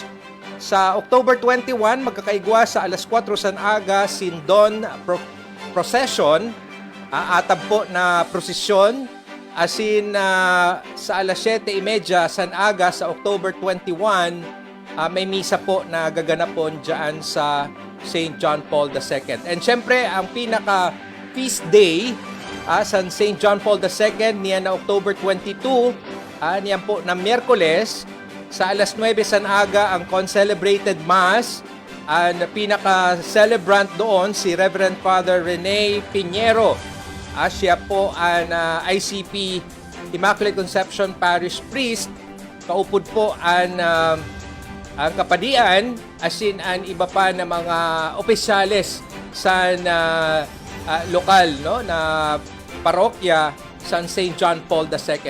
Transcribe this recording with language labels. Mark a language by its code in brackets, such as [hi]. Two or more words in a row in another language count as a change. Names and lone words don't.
[bik] Sa October 21, magkakaigwa sa alas 4 sa aga, Sindon Procession, atab po na prosesyon, asin sa alas 7:30 sa aga sa October 21, may misa po na gaganapon dyan sa St. John Paul II. And syempre, ang pinaka-feast day sa St. John Paul II, niyan na October 22, niyan po na Miyerkules, sa alas 9 sa aga ang [en] concelebrated Mass. [bik] Ang pinaka-celebrant doon, si Reverend Father Rene Piñero. Siya po ang ICP Immaculate Conception Parish Priest. Kaupod po ang kapadian, asin ang iba pa na mga opisyales sa lokal, no, na parokya sa St. John Paul II.